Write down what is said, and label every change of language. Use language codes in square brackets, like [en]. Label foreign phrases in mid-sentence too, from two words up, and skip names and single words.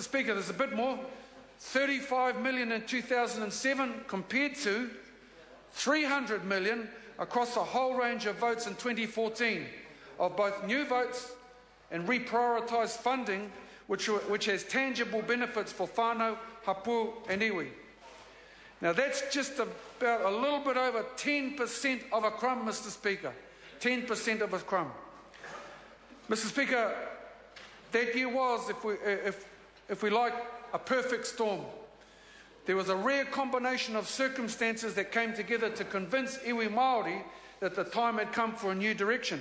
[en] Speaker, there's a bit more. 35 million in 2007 compared to 300 million across a whole range of votes in 2014 of both new votes and reprioritised funding which has tangible benefits for whānau, hapu and iwi. Now that's just about a little bit over 10% of a crumb, Mr. Speaker. 10% of a crumb. Mr. Speaker, that year was, if we like, a perfect storm. There was a rare combination of circumstances that came together to convince [mi] iwi Māori [en] that the time had come for a new direction.